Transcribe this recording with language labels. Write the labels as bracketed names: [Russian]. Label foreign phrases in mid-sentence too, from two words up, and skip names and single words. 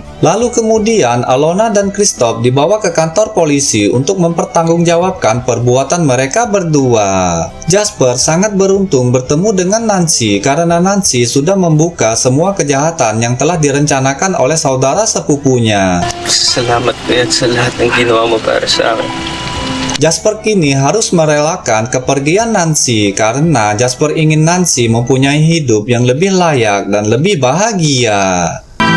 [Indonesian] Lalu kemudian Alona dan Christoph dibawa ke kantor polisi untuk mempertanggungjawabkan perbuatan mereka berdua. Jasper sangat beruntung bertemu dengan Nancy karena Nancy sudah membuka semua kejahatan yang telah direncanakan oleh saudara sepupunya. [Filipino] Salamat Kuya sa lahat ng ginawa mo para sa akin. [Indonesian] Jasper kini harus merelakan kepergian Nancy karena Jasper ingin Nancy mempunyai hidup yang lebih layak dan lebih bahagia.